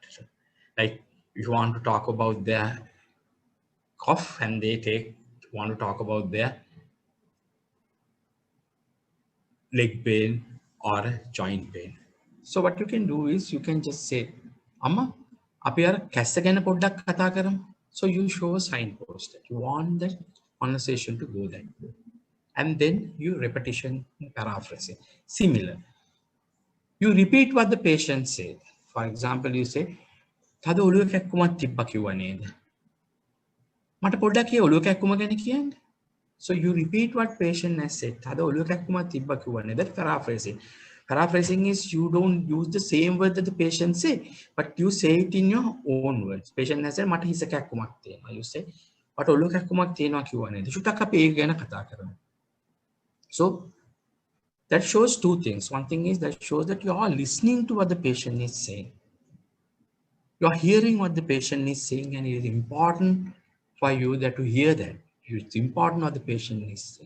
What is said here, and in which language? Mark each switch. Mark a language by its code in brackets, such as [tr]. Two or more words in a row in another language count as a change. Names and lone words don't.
[en] Like if you want to talk about their cough and they want to talk about their leg pain or joint pain. So what you can do is you can just say, Amma, [si] අපි අර කැස්ස ගැන පොඩ්ඩක් කතා කරමු. [en] So you show a signpost that you want that conversation to go that way. And then you repetition paraphrasing. Similar. You repeat what the patient said. For example, you say, [si] තද ඔළුව කැක්කුමක් තිබ්බ කිව්වා නේද? මට පොඩ්ඩක් ඒ ඔළුව කැක්කුම ගැන කියන්න. [en] So you repeat what patient has said. [si] තද ඔළුව කැක්කුමක් තිබ්බ කිව්වා නේද? [en] That's paraphrasing. Paraphrasing is you don't use the same word that the patient say, but you say it in your own words. Patient has said, [si] මට හිස කැක්කුමක් තියෙනවා. [en] You say, [si] මට ඔළුව කැක්කුමක් තියෙනවා කිව්වා නේද? චුට්ටක් අපි ඒක ගැන කතා කරමු. [en] So that shows two things. One thing is that shows that you are listening to what the patient is saying. You are hearing what the patient is saying, and it is important for you that to hear that. It's important what the patient is saying.